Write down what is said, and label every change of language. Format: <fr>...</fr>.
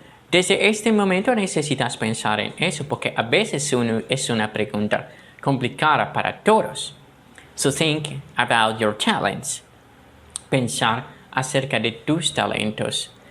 <es>Desde este momento necesitas pensar en eso porque a veces es una pregunta complicada para todos.</es> <en>So think about your talents.</en> <es>Pensar acerca de tus talentos.</es>